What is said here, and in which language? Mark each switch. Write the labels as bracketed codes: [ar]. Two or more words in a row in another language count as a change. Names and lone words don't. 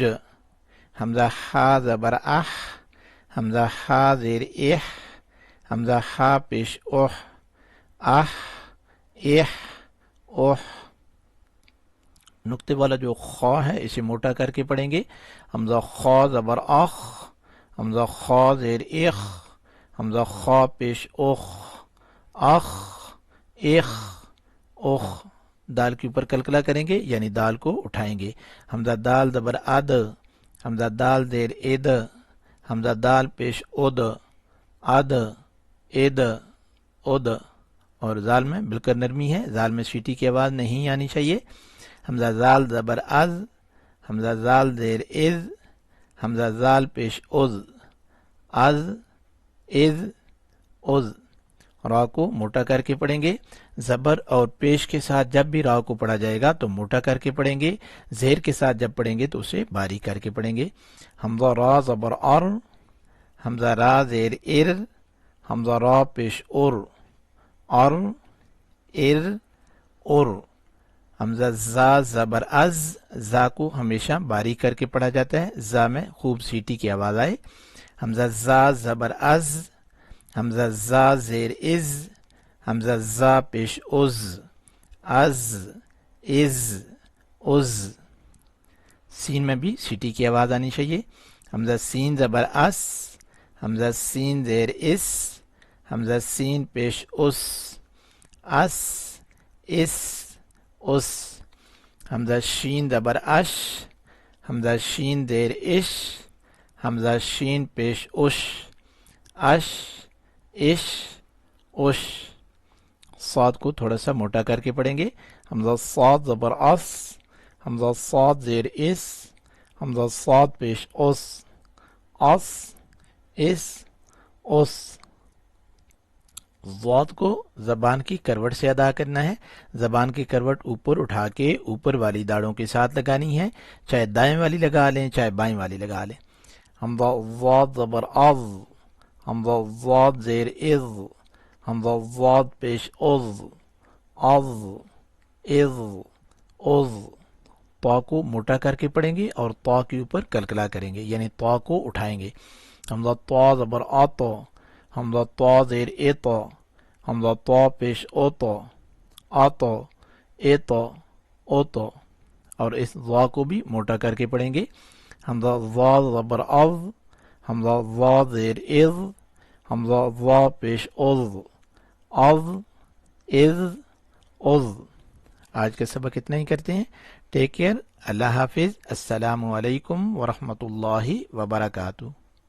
[ur] حمزہ خا زبر اخ، حمزہ خا زیر اح، حمزہ خا پیش اوح، اح، اح، اوح۔ نقطے والا جو خا ہے اسے موٹا کر کے پڑھیں گے۔ حمزہ خا زبر اخ، حمزہ خا زیر اخ، حمزہ خا پیش اوخ، اخ، اخ، اوخ۔ دال کے اوپر کلکلا کریں گے یعنی دال کو اٹھائیں گے۔ حمزہ دال زبر اد، حمزہ دال زیر اد، حمزہ دال پیش اد، اد، اد، اد۔ اور زال میں بالکل نرمی ہے، زال میں سیٹی کی آواز نہیں آنی چاہیے۔ حمزہ زال زبر از، حمزہ زال زیر از، حمزہ زال پیش از، از، از، از۔ را کو موٹا کر کے پڑھیں گے۔ زبر اور پیش کے ساتھ جب بھی را کو پڑھا جائے گا تو موٹا کر کے پڑھیں گے، زیر کے ساتھ جب پڑھیں گے تو اسے باریک کر کے پڑھیں گے۔ حمزہ را زبر ار، حمزہ را زیر ار، حمزہ را پیش ار، ار، ار، ار۔ حمزہ زا زبر از، زا کو ہمیشہ باریک کر کے پڑھا جاتا ہے، زا میں خوب سیٹی کی آواز آئے۔ حمزہ زا زبر از، حمزہ زا زیر از، حمزہ زا پیش از، از، از، از۔ سین میں بھی سیٹی کی آواز آنی چاہیے۔ حمزہ سین زبر اس، حمزہ سین زیر اس، حمزہ سین پیش اس، اس، اس، اس۔ حمزہ شین زبر اش، حمزہ شین زیر اش، حمزہ شین پیش اش، اش، اش، اش۔ صاد کو تھوڑا سا موٹا کر کے پڑھیں گے۔ حمزہ صاد زبر اس، حمزہ صاد زیر اس، حمزہ صاد پیش اس، اس، اس، اس۔ ضاد کو زبان کی کروٹ سے ادا کرنا ہے۔ زبان کی کروٹ اوپر اٹھا کے اوپر والی داڑوں کے ساتھ لگانی ہے، چاہے دائیں والی لگا لیں چاہے بائیں والی لگا لیں۔ حمزہ ضاد زبر از، حمزہ ضاد زیر از، حمزہ ضاد پیش از، از، از، از۔ طا کو موٹا کر کے پڑھیں گے اور طا کے اوپر کلکلا کریں گے یعنی طا کو اٹھائیں گے۔ حمزہ طا زبر آتا، حمزہ طا زیر ایتا، حمزہ طا پیش اوتا، آتا، ایتا، اوتا۔ اور اس ضا کو بھی موٹا کر کے پڑھیں گے۔ حمزہ ضا زبر از، حمزہ ضا زیر از، حمزہ ضا پیش از، از، از، عض۔ آج کا سبق اتنا ہی کرتے ہیں۔ [en] take care, [ur] اللہ حافظ، [ar] السلام علیکم ورحمۃ اللہ وبرکاتہ۔